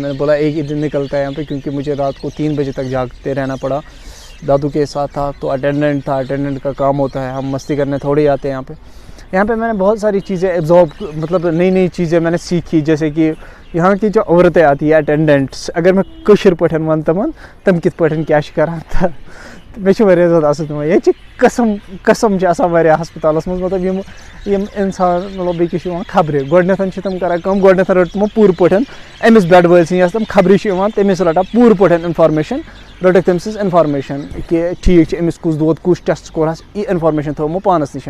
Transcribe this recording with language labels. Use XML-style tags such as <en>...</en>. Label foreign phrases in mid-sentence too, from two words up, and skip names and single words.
<ur>میں نے بولا ایک ہی دن نکلتا ہے یہاں پہ، کیونکہ مجھے رات کو 3 بجے تک جاگتے رہنا پڑا۔ دادو کے ساتھ تھا تو اٹینڈنٹ تھا، اٹینڈنٹ کا کام ہوتا ہے، ہم مستی کرنے تھوڑی آتے ہیں یہاں پہ۔ یہاں پہ میں نے بہت ساری چیزیں ایبزارب، مطلب نئی چیزیں میں نے سیکھی، جیسے کہ یہاں کی جو عورتیں آتی ہیں اٹینڈنٹس، اگر میں</ur> <ks>کشر پٲٹھۍ وَنہٕ تِمن کِتھ پٲٹھۍ کیٛاہ چھِ کَران تہٕ مےٚ چھِ واریاہ زیادٕ اَصٕل تِمن۔ ییٚتہِ چھِ قسم چھِ آسان واریاہ ہسپتالَس منٛز، مطلب یِم اِنسان مطلب بیٚکِس چھِ یِوان خبرِ، گۄڈٕنٮ۪تھ چھِ تِم کَران کٲم، گۄڈٕنٮ۪تھ رٔٹ تِمو پوٗرٕ پٲٹھۍ أمِس بیٚڈ وٲلۍ سٕنٛز، یۄس تِم خبرِ چھِ یِوان تٔمِس رَٹان پوٗرٕ پٲٹھۍ اِنفارمیشن، رٔٹٕکھ تٔمۍ سٕنٛز اِنفارمیشن کہ ٹھیٖک چھِ، أمِس کُس دود کُس ٹٮ۪سٹ کوٚرہَس، یہِ اِنفارمیشن تھٲو یِمو پانَس نِش۔</ks>